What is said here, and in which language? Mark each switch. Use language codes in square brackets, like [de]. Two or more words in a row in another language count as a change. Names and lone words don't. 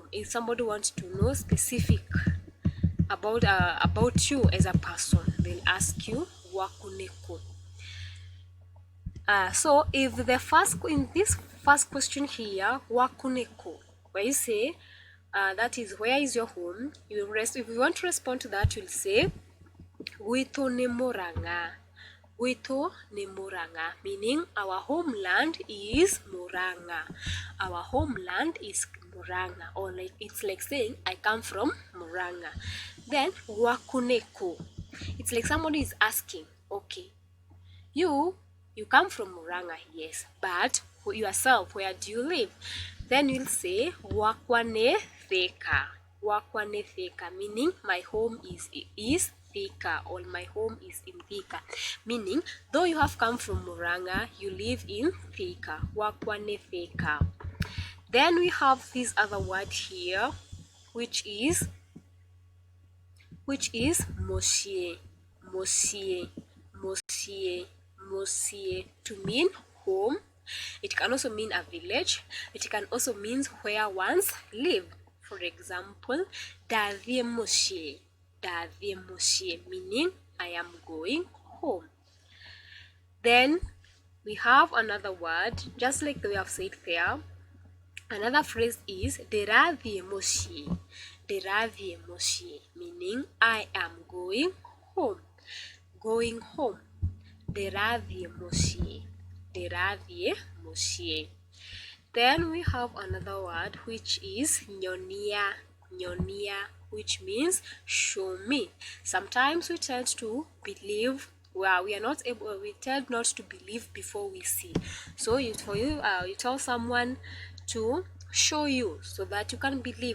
[en] If somebody wants to know specific about you as a person, they'll ask you wakuneko. So if in this first question here, wakuneko, where you say that is, where is your home? If you want to respond to that, you'll say [ki] gwitũ nĩ Murang'a. Gwitũ nĩ Murang'a, [en] meaning our homeland is Murang'a. Our homeland is Murang'a, or like it's like saying I come from Murang'a. Then [ki] gwaku nĩ kũ? [en] It's like somebody is asking, okay, you come from Murang'a, yes, but yourself, where do you live? Then you'll say [ki] gwakwa nĩ Thika. Gwakwa nĩ Thika, [en] meaning my home is Thika, or my home is in Thika, meaning though you have come from Murang'a, you live in Thika. [ki] Gwakwa nĩ Thika. [en] Then we have this other word here, which is Mosie. Mosie. Mosie. Mosie, to mean home. It can also mean a village. It can also mean where once lived. For example, [ki] Ndathiĩ mũciĩ. Ndathiĩ mũciĩ, [en] meaning I am going home. Then we have another word, just like we have said there. Another phrase is [ki] ndĩrathiĩ mũciĩ. Ndĩrathiĩ mũciĩ, [en] meaning I am going home. Going home. [ki] Ndĩrathiĩ mũciĩ. Ndĩrathiĩ mũciĩ. [en] Then we have another word, which is nyonia. Nyonia, which means show me. Sometimes we tend to believe, well, we tend not to believe before we see. So you tell someone to show you so that you can believe.